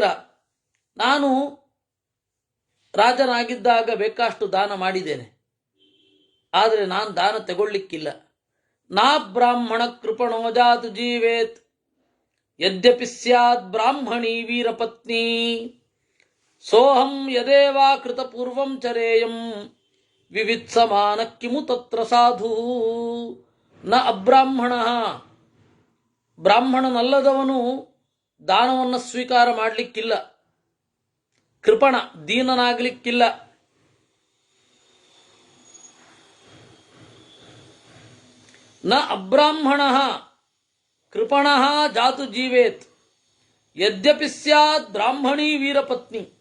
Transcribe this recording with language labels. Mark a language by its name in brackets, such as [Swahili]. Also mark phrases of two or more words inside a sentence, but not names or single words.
[Kannada] ನಾನು ರಾಜನಾಗಿದ್ದಾಗ ಬೇಕಾಷ್ಟು ದಾನ ಮಾಡಿದ್ದೇನೆ, ಆದರೆ ನಾನು ದಾನ ತಗೊಳ್ಳಿಕ್ಕಿಲ್ಲ. [Sanskrit] ನಾ ಬ್ರಾಹ್ಮಣ ಕೃಪಣೋ ಜಾತು ಜೀವೇತ್ ಯದ್ಯಪಿ ಸ್ಯಾತ್ ಬ್ರಾಹ್ಮಣಿ ವೀರಪತ್ನಿ ಸೋಹಂ ಯದೇವಾ ಕೃತ ಪೂರ್ವಂ ಚರೇಯಂ ವಿವಿತ್ಸಮಾನ ಕಿಮು ತತ್ರ ಸಾಧು. ನ ಅಬ್ರಾಹ್ಮಣ, [Kannada] ಬ್ರಾಹ್ಮಣನಲ್ಲದವನು ದಾನವನ್ನು ಸ್ವೀಕಾರ ಮಾಡಲಿಕ್ಕಿಲ್ಲ. ಕೃಪಣ, ದೀನನಾಗಲಿಕ್ಕಿಲ್ಲ. [Sanskrit] ನ ಅಬ್ರಾಹ್ಮಣ ಕೃಪಣ ಜಾತು ಜೀವೇತ್ ಯದ್ಯಪಿ ಸ್ಯಾತ್ ಬ್ರಾಹ್ಮಣಿ ವೀರಪತ್ನಿ.